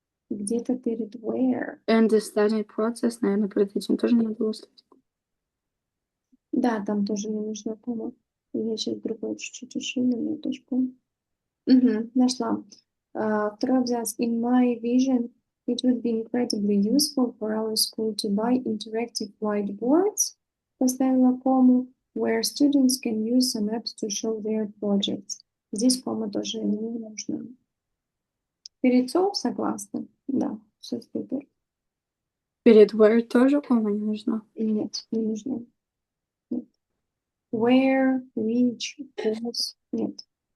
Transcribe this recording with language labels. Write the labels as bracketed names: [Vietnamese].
[Russian] Где-то перед where. And the study process, наверное, перед этим тоже не надо было ставить. Да, там тоже не нужна кома. Я сейчас другой чуть-чуть еще минуточку. Нашла. Второй абзац. [English] In my vision, it would be incredibly useful for our school to buy interactive whiteboards, поставила кому, where students can use some apps to show their projects. [Russian] Здесь кома тоже не нужна. Перед so согласна? Да, все супер. Перед where тоже кома не нужна? Нет, не нужна. Нет. Where, which, whose. Нет.